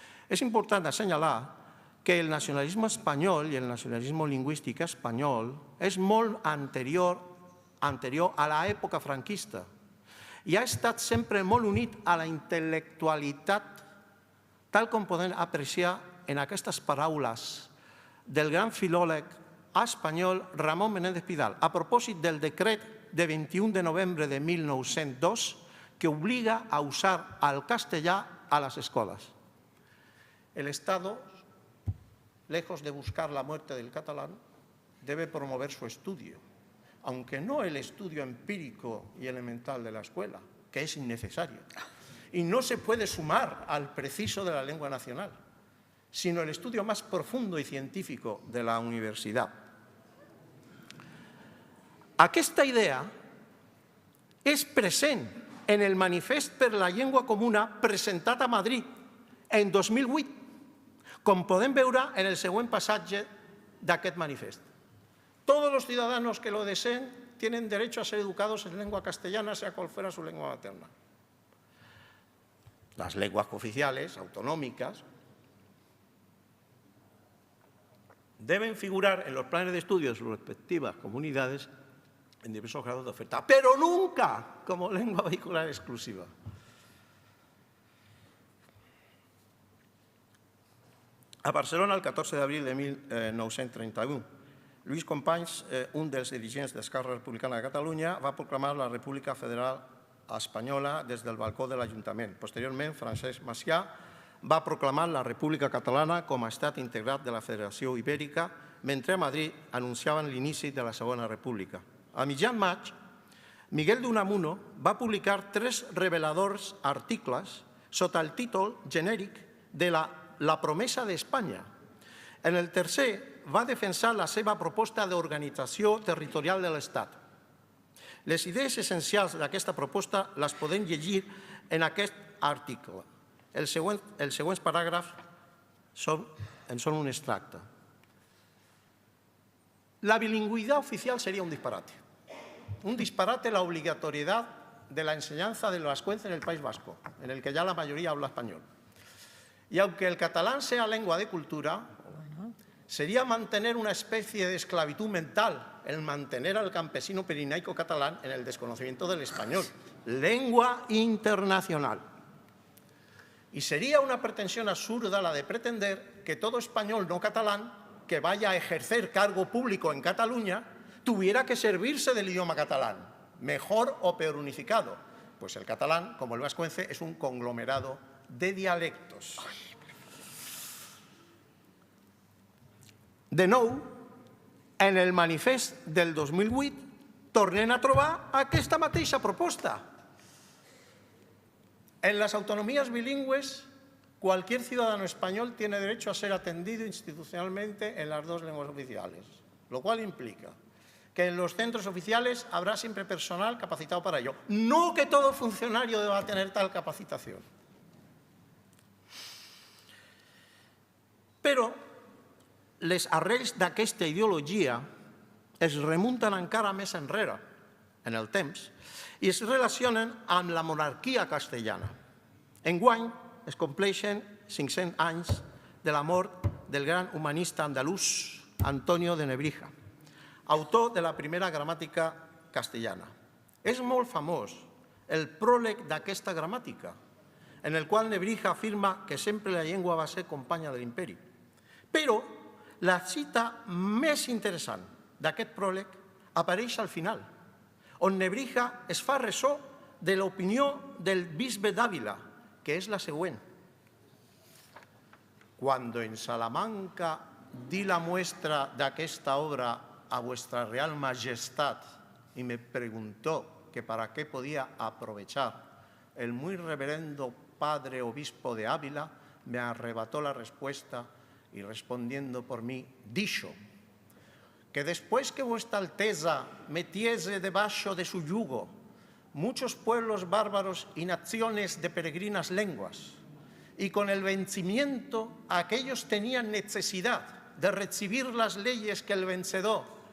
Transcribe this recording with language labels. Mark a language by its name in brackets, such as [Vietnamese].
[Catalan] És important assenyalar que el nacionalisme espanyol i el nacionalisme lingüístic espanyol és molt anterior a l'època franquista i ha estat sempre molt unit a la intel·lectualitat, tal com podem apreciar en aquestes paraules del gran filòleg espanyol Ramon Menéndez Pidal, a propòsit del decret de 21 de novembre de 1902 que obliga a usar el castellà a [Spanish] las escuelas. El Estado, lejos de buscar la muerte del catalán, debe promover su estudio, aunque no el estudio empírico y elemental de la escuela, que es innecesario, y no se puede sumar al preciso de la lengua nacional, sino el estudio más profundo y científico de la universidad. [Catalan] Aquesta idea és present en el Manifest per la Llengua Comuna presentat a Madrid en 2008, com podem veure en el següent passatge d'aquest manifest. [Spanish] Todos los ciudadanos que lo deseen tienen derecho a ser educados en lengua castellana, sea cual fuera su lengua materna. Las lenguas oficiales, autonómicas, deben figurar en los planes de estudio de sus respectivas comunidades en diversos grados de oferta, pero nunca como lengua vehicular exclusiva. [Catalan] A Barcelona, el 14 d'abril de 1931, Lluís Companys, un dels dirigents d'Esquerra Republicana de Catalunya, va proclamar la República Federal Espanyola des del balcó de l'Ajuntament. Posteriorment, Francesc Macià va proclamar la República Catalana com a estat integrat de la Federació Ibèrica, mentre a Madrid anunciaven l'inici de la Segona República. A mitjan maig, Miguel de Unamuno va publicar 3 reveladors articles sota el títol genèric de La promesa d'Espanya. En el tercer va defensar la seva proposta d'organització territorial de l'Estat. Les idees essencials d'aquesta proposta les podem llegir en aquest article. Els següents paràgrafs en són un extracte. [Spanish] La bilingüidad oficial sería un disparate. Un disparate la obligatoriedad de la enseñanza de la vascuence en el País Vasco, en el que ya la mayoría habla español. Y aunque el catalán sea lengua de cultura, sería mantener una especie de esclavitud mental el mantener al campesino pirinaico catalán en el desconocimiento del español, lengua internacional. Y sería una pretensión absurda la de pretender que todo español no catalán que vaya a ejercer cargo público en Cataluña tuviera que servirse del idioma catalán, mejor o peor unificado, pues el catalán, como el vascuence, es un conglomerado de dialectos. [Catalan] De nou, en el manifest del 2008 tornem a trobar aquesta mateixa proposta. [Spanish] En las autonomías bilingües, cualquier ciudadano español tiene derecho a ser atendido institucionalmente en las 2 lenguas oficiales, lo cual implica que en los centros oficiales habrá siempre personal capacitado para ello. No que todo funcionario deba tener tal capacitación. [Catalan] Però les arrels d'aquesta ideologia es remunten encara més enrere, en el temps, i es relacionen amb la monarquia castellana. Enguany es compleixen 500 anys de la mort del gran humanista andalús Antonio de Nebrija, autor de la primera gramàtica castellana. És molt famós el pròleg d'aquesta gramàtica, en el qual Nebrija afirma que sempre la llengua va ser companya de l'imperi. Però la cita més interessant d'aquest pròleg apareix al final, on Nebrija es fa ressò de l'opinió del bisbe d'Àvila, que és la següent. [Spanish] Cuando en Salamanca di la muestra [Catalan] d'aquesta [Spanish] obra a vuestra real majestad y me preguntó que para qué podía aprovechar el muy reverendo padre obispo de Ávila me arrebató la respuesta y respondiendo por mí, dijo que después que vuestra Alteza metiese debajo de su yugo muchos pueblos bárbaros y naciones de peregrinas lenguas, y con el vencimiento aquellos tenían necesidad de recibir las leyes que el vencedor